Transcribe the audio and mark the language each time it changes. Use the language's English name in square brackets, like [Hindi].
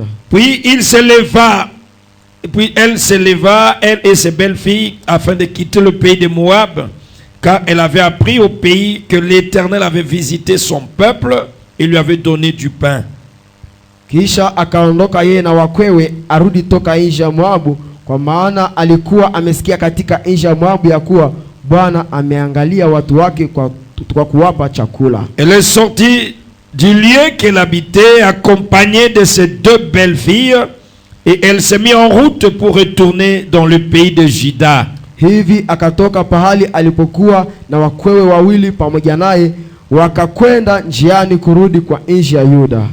[French] Puis il se leva, puis elle se leva, elle et ses belles filles, afin de quitter le pays de Moab, car elle avait appris au pays que l'Éternel avait visité son peuple et lui avait donné du pain. [Swahili] Kisha akaondoka yeye na wakwewe arudi toka nje ya Moabu, kwa maana alikuwa amesikia katika nchi ya Moabu ya kuwa Bwana ameangalia watu wake kwa kuwapa chakula. [French] Elle est sortie du lieu qu'elle habitait, accompagnée de ses 2 belles filles, et elle s'est mise en route pour retourner dans le pays de Juda. [Swahili] Hivi akatoka pahali alipokuwa na wakwewe wawili pamoja naye, wakakwenda njiani kurudi kwa nchi ya Yuda.